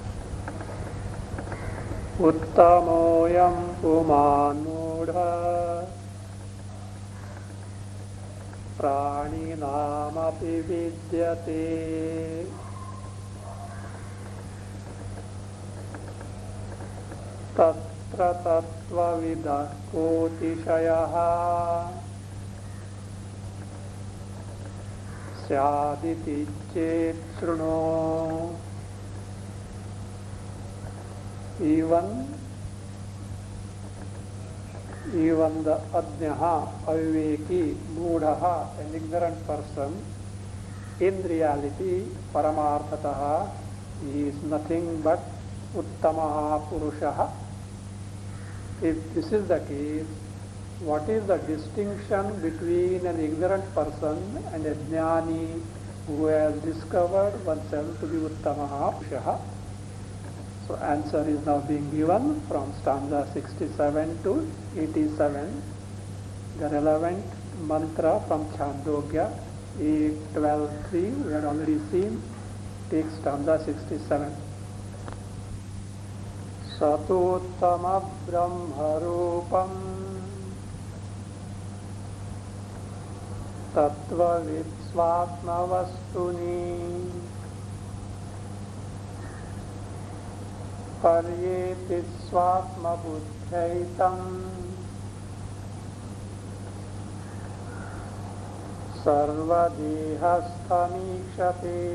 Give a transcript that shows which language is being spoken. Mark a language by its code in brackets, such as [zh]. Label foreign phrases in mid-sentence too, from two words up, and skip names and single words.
[sa] उत्तमो ऽयं पुमान् मूढप्राणिनामपि विद्यते तत्र तत्त्वविदः को ऽतिशयः स्यादिति चेत् शृणु. [en] Even the [sa] अज्ञः, अविवेकी, मूढः, [en] an ignorant person, in reality, paramarthataha, he is nothing but [sa] उत्तमः पुरुषः. [en] If this is the case, what is the distinction between an ignorant person and a jnani who has discovered oneself to be [sa] उत्तमः पुरुषः? [en] So answer is now being given from stanza 67 to 87. The relevant mantra from Chandogya 8.12.3 we had already seen. Take stanza 67. [sa] सत्तोत्तमं ब्रह्मरूपं तत्त्ववित् स्वात्मवस्तुनि पर्येति स्वात्मबुद्ध्यैतं सर्वदेहस्थमीक्षते.